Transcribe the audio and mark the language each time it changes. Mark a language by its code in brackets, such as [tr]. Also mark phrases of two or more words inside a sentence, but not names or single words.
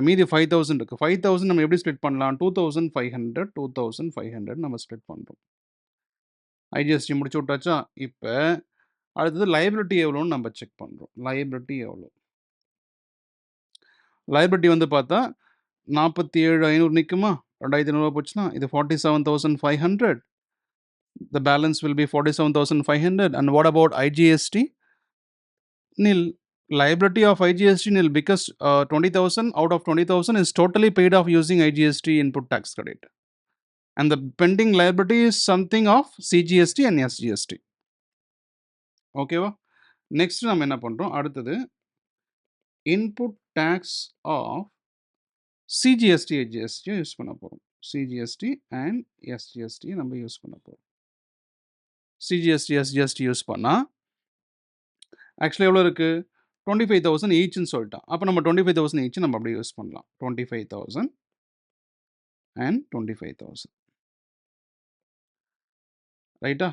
[ta] மீதி 5,000 இருக்குது. 5,000 நம்ம எப்படி ஸ்ப்ளிட் பண்ணலாம்? 2,500 2,500 நம்ம ஸ்ப்ளிட் பண்ணுறோம். ஐஜிஎஸ்டி முடிச்சு விட்டாச்சா? இப்போ அடுத்தது லைபிலிட்டி எவ்வளோன்னு நம்ம செக் பண்ணுறோம். லைபிலிட்டி எவ்வளோ? லைபிலிட்டி வந்து பார்த்தா 47,500 நிற்குமா? 2,500 போச்சுன்னா இது 47,500. [en] The balance will be 47,500. And what about IGST? Nil. Liability of IGST nil, because 20,000 out of 20,000 is totally paid off using IGST input tax credit. And the pending liability is something of CGST and SGST. [ta] Okay va? Next நம்ம என்ன பண்றோம்? அடுத்தது [en] input tax of CGST SGST [ta] யூஸ் பண்ண போறோம். [en] CGST and SGST [ta] நம்ம யூஸ் பண்ண போறோம். CGST SGST யூஸ் பண்ணா ஆக்சுவலி எவ்வளோ இருக்குது? 25,000 ஈச்னு சொல்லிட்டான். அப்போ நம்ம 25,000 ஈச் நம்ம அப்படியே யூஸ் பண்ணலாம். 25,000 அண்ட் 25,000. ரைட்டா?